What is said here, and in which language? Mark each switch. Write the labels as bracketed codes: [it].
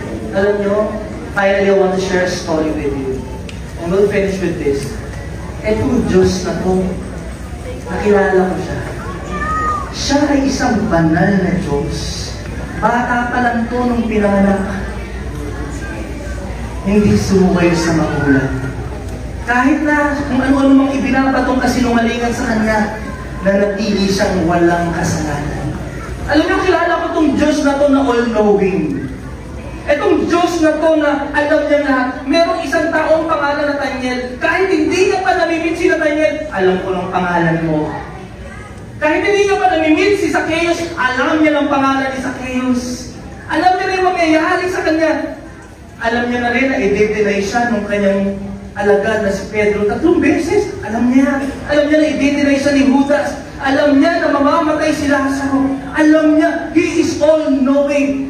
[en] Alam niyo, finally, I want to share a story with you. And we'll finish with this. [tl] Etong Diyos na to, nakilala ko siya. Siya ay isang banal na Diyos. Bata pa lang to nung pinanganak. Hindi sumuway sa magulang. Kahit na kung ano-ano mang ibinabatong kasinungalingan sa Kanya, nanatili siyang walang kasalanan. Alam niyo, kilala ko itong Diyos na to na all-knowing. Itong Diyos na to na alam niya na merong isang taong pangalan na Daniel. Kahit hindi niya pa namimit si Daniel, alam ko ng pangalan mo. Kahit hindi niya pa namimit si Zacchaeus, alam niya ng pangalan ni Zacchaeus. Alam niya rin mangyayari sa kanya. Alam niya na rin na i-deny siya ng kanyang alagad na si Pedro 3 beses. Alam niya na i-deny siya ni Judas. Alam niya na mamamatay si Lazaro. Alam niya, [en] He is all-knowing.